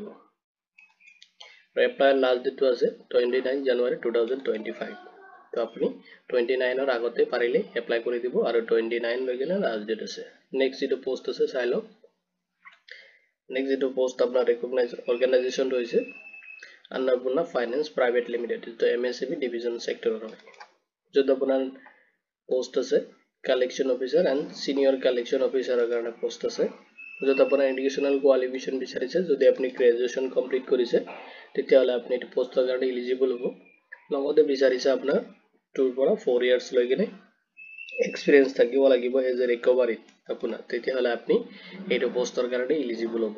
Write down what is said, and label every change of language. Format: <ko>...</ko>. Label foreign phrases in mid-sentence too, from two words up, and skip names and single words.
<as>আৰু এপ্লাই</as> <en>last date</en> <as>আছে 29 জানুৱাৰী 2025 তো আপুনি 29ৰ আগতে পাৰিলে এপ্লাই কৰি দিব আৰু 29 লৈকে</as> <en>last date</en> <as>আছে। নেক্সট যেটো পোষ্ট আছে চাই লওক। নেক্সট যেটো পোষ্ট আপোনাৰ</as> <en>recognize organization</en> <as>হৈছে अन्नपूर्णा फाइनेंस प्राइवेट लिमिटेड</as> <hi>तो MSME डिवीजन सेक्टर जो अपना पोस्ट</hi> <as>আছে</as> <en>collection officer and senior collection officer</en> <as>কাৰণে পোষ্ট আছে যত আপোনাৰ</as> <en>educational qualification</en> <as>বিচাৰিছে যদি আপুনি গ্ৰেজুৱেচন কমপ্লিট কৰিছে তেতিয়াহ'লে আপুনি এই পোষ্টৰ কাৰণে এলিজিবল হ'ব। লগতে বিচাৰিছে আপোনাৰ 2 পৰা 4 ইয়াৰ্স লৈকে এক্সপেৰিয়েন্স থাকিব লাগিব</as> <en>as a recovery</en> <as>আপোনাৰ তেতিয়াহ'লে আপুনি এই পোষ্টৰ কাৰণে এলিজিবল হ'ব।</as>